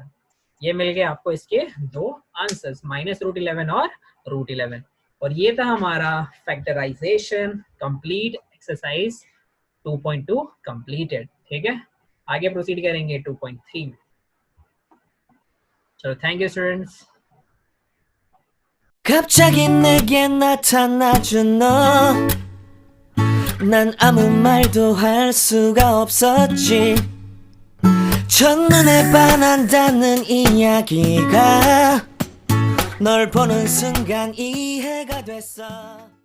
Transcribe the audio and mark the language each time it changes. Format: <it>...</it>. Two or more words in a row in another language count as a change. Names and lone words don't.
<hi>ये मिल गए आपको इसके दो आंसर्स, -√11 और √11। और ये था हमारा</hi> <en>factorization complete, exercise 2.2 completed,</en> <hi>ठीक है। आगे प्रोसीड करेंगे 2.3 में। चलो,</hi> <en>thank you students.</en> <ko>갑자기 내게 나타나준 너, 난 아무 말도 할 수가 없었지. 첫눈에 반한다는 이야기가 널 보는 순간 이해가 됐어.</ko>